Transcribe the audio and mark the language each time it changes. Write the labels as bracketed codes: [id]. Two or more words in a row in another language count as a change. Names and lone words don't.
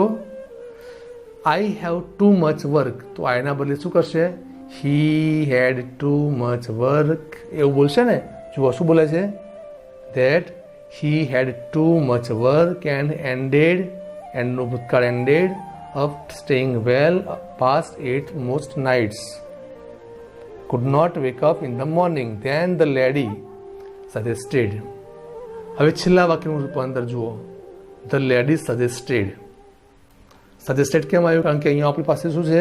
[en] I have too much work, [gu] તો આઈના બદલે શું કરશે? [en] He had too much work [gu] એવું બોલશે ને. જુઓ શું બોલે છે? [en] that he had too much work and ended, [gu] એન્ડનું ભૂતકાળ [en] ended, up staying well past 8 most nights. Could not wake up in the morning. Then the lady suggested. [gu] હવે છેલ્લા વાક્યનું રૂપાંતર જુઓ. [en] The lady suggested. [gu] સજેસ્ટેડ કેમ આવ્યું? કારણ કે અહીંયા આપણી પાસે શું છે?